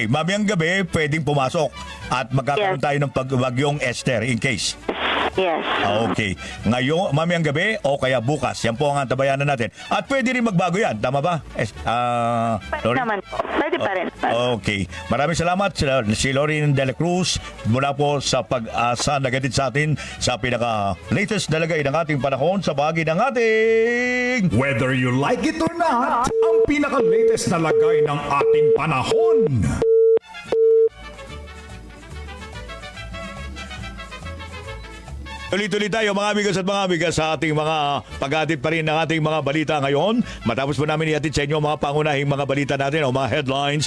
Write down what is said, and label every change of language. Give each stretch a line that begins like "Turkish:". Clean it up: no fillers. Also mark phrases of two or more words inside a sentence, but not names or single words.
Filipino: Mamayang gabi, pwedeng pumasok at magkakaroon tayo ng bagyong Esther
English: in case.
Filipino: Yes. Okay. Ngayon, mamayang gabi o kaya bukas. Yan po ang antabayanan natin. At pwede rin magbago yan. Tama ba? Pwede naman po. Pwede pa rin. Okay. Maraming salamat si Lorin de la Cruz mula po sa Pag-asa nagatid sa atin sa pinaka-latest na lagay ng ating panahon sa bahagi ng ating...
English: Whether you like it or not,
Filipino: ang pinaka-latest na lagay ng ating panahon. Tuloy-tuloy tayo mga amigas at mga amigas sa ating mga pag-atid pa rin ng ating mga balita ngayon. Matapos po namin iatid sa inyo mga pangunahing mga balita natin o mga headlines.